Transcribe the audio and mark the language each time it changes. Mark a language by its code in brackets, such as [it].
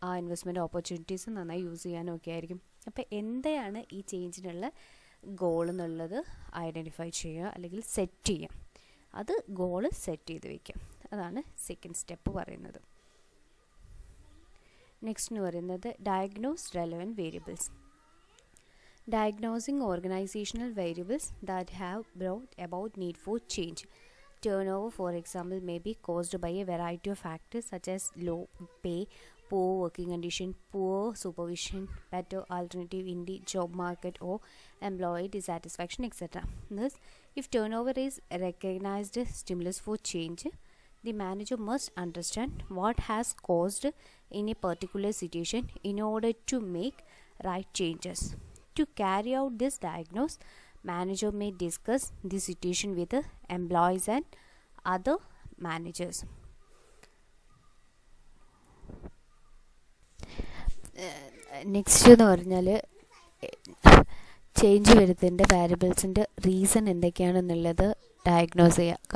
[ml] ആ investment opportunities നന്നായി use ചെയ്യാനും ഒക്കെ ആയിരിക്കും. അപ്പോൾ എന്താണ് ഈ ചേഞ്ചിനുള്ള ഗോൾ എന്നുള്ളത് ഐഡൻറ്റിഫൈ ചെയ്യുക അല്ലെങ്കിൽ സെറ്റ് ചെയ്യുക. അത് ഗോള് സെറ്റ് ചെയ്ത് വയ്ക്കുക. അതാണ് സെക്കൻഡ് സ്റ്റെപ്പ് പറയുന്നത്. നെക്സ്റ്റ് എന്ന് പറയുന്നത് [en] Diagnose relevant variables. Diagnosing organizational variables that have brought about need for change. Turnover, for example, may be caused by a variety of factors such as low pay, poor working condition, poor supervision, better alternative in the job market, or employee dissatisfaction, etc. Thus, if turnover is a recognized stimulus for change, the manager must understand what has caused in a particular situation in order to make right changes. To carry out this diagnosis, manager may discuss the situation with the employees and other managers. [ml] Next എന്ന് പറഞ്ഞാൽ change വരുന്നതിൻ്റെ വാരിയബിൾസിൻ്റെ reason എന്തൊക്കെയാണെന്നുള്ളത് diagnose ചെയ്യുക.